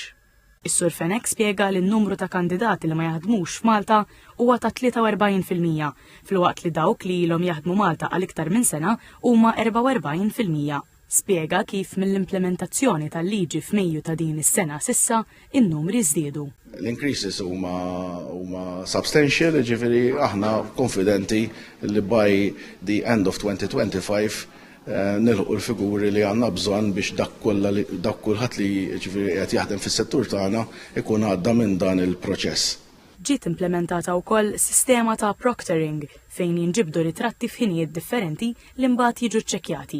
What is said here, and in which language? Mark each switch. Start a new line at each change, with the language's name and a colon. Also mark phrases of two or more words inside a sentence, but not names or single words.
Maltese: Is-Sur Fenech spjega li n-numru ta' kandidati li ma jaħdmux f'Malta huwa ta' 43%, filwaqt li dawk li ilhom jaħdmu Malta għal iktar minn sena huma 44%. Spjega kif mill-implementazzjoni tal-liġi f'Mejju ta' din is-sena s'issa in-numri żdiedu.
English: L-increases huma substantial,
Maltese: ġifieri aħna konfidenti li
English: by the end of 2025
Maltese: nilħu l-figuri li għandna bżonn biex dak kulħadd li ġifieri qed jaħdem fis-settur tagħna ikun għadda minn dan il-proċess. Ġiet implementata wkoll sistema ta' proctoring fejn jinġibdu ritratti f'ħinijiet differenti li mbagħad jiġu ċċekkjati.